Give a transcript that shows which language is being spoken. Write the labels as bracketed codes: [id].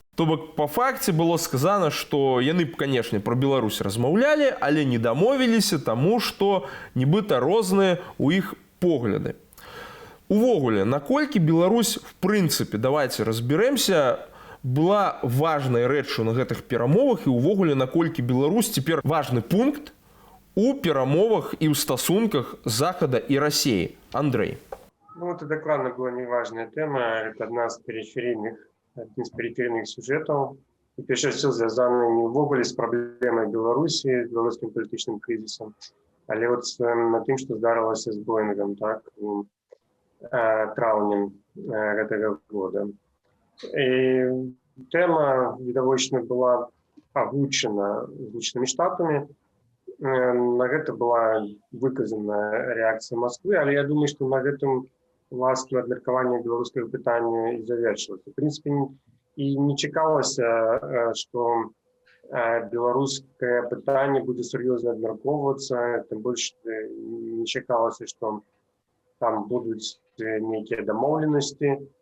[be] То бок па факце было сказано, што яны б, канешне, пра Беларусь размаўлялі, але не дамовіліся, таму што нібыта розныя ў іх погляды. Увогуле, наколькі Беларусь, в прынцыпе, давайте разберэмся, была важнай рэччу на гэтых перамовах, і увогуле, наколькі Беларусь цяпер важны пункт у перамовах і ў стасунках Захада і России. Андрей. [ru] Ну, это докладно была неважная тема. Это один из периферийных сюжетов. И прежде всего связаны не увогуле с проблемой Беларуси, с белорусским политическим кризисом, але вот на тем, что здарилося с Боингом, так, травнем этого года. И тема, відавочна, была озвучена Злученными Штатами. На это была выказана реакция Москвы, [be] але я думаю, что на этом власне абмеркаванне беларускага пытання і завершылася. В принципе, і не чакалася, што беларускае пытанне будзе сур'ёзна абмяркоўвацца, тым больш не чакалася, што там будуць нейкія дамоўленасці